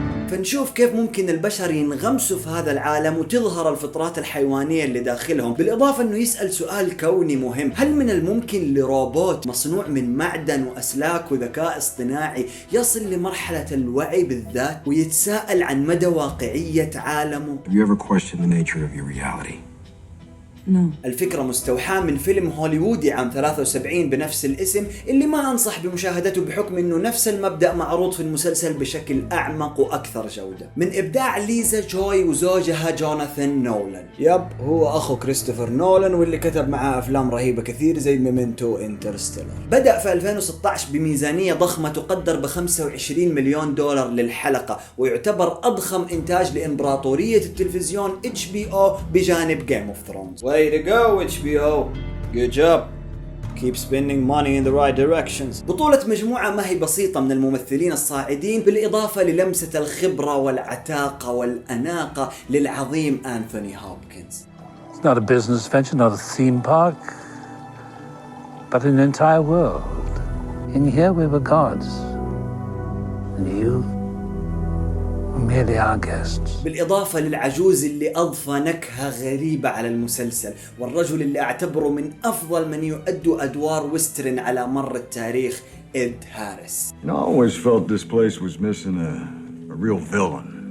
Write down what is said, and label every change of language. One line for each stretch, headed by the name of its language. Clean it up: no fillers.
Arabic: فنشوف كيف ممكن البشر ينغمسوا في هذا العالم وتظهر الفطرات الحيوانية اللي داخلهم، بالإضافة أنه يسأل سؤال كوني مهم: هل من الممكن لروبوت مصنوع من معدن وأسلاك وذكاء اصطناعي يصل لمرحلة الوعي بالذات ويتساءل عن مدى واقعية عالمه؟
English: Have you ever questioned the nature of your reality?
Arabic: الفكرة مستوحاة من فيلم هوليوودي عام 73 بنفس الاسم، اللي ما أنصح بمشاهدته بحكم أنه نفس المبدأ معروض في المسلسل بشكل أعمق وأكثر جودة، من إبداع ليزا جوي وزوجها جوناثان نولان. هو أخو كريستوفر نولان واللي كتب معاه أفلام رهيبة كثير زي ميمنتو انترستيلر. بدأ في 2016 بميزانية ضخمة تقدر ب$25 مليون للحلقة، ويعتبر أضخم إنتاج لإمبراطورية التلفزيون HBO بجانب Game of Thrones.
English: Way to go HBO. Good job. Keep spending money in the right directions.
Arabic: بطولة مجموعة ما هي بسيطة من الممثلين الصاعدين، بالإضافة للمسة الخبرة والعتاقة والأناقة للعظيم أنثوني هوبكنز.
English: It's not a business venture, not a theme park, but an entire world. In here we were gods, and you merely our guests.
Arabic: بالإضافة للعجوز اللي أضفى نكهة غريبة على المسلسل، والرجل اللي أعتبره من أفضل من يؤدوا أدوار ويسترن على مر التاريخ، إد هاريس.
English: I always felt this place was missing a real villain.